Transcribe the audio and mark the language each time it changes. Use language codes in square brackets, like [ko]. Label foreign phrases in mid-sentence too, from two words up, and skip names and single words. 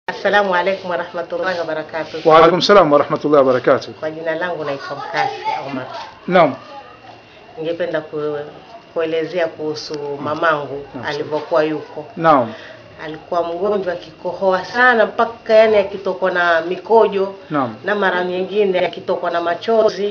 [ar] السلام عليكم ورحمة الله وبركاته. وعليكم السلام ورحمة الله وبركاته. [sw] Kwa jina langu naitwa Mkasi Omar. Naam. Ningependa kuelezea kuhusu mamangu alivyokuwa yuko. Naam. Alikuwa mgonjwa akikohoa sana mpaka yani akitokwa na mikojo. Naam. Na mara nyingine akitokwa na machozi.